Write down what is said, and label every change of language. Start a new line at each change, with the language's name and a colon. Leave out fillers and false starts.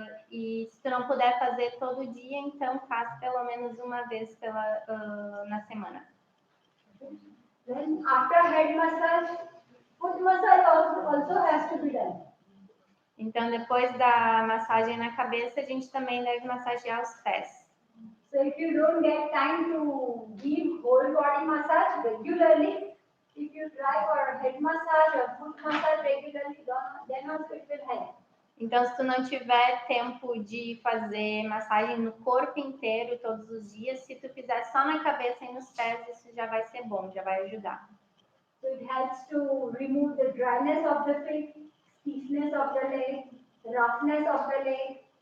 Portuguese: E se tu não puder fazer todo dia, então faz pelo menos uma vez na semana.
English: Then, after head massage, foot massage also has to be done.
Portuguese: Então, depois da massagem na cabeça, a gente também deve massagear os pés.
English: So if you don't get time to give whole body massage regularly, if you try for head massage or foot massage regularly, then also it will help.
Portuguese: Então, se tu não tiver tempo de fazer massagem no corpo inteiro todos os dias, se tu fizer só na cabeça e nos pés, isso já vai ser bom, já vai ajudar.
English: So it helps to remove the dryness of the feet, stiffness of the leg, roughness of the leg.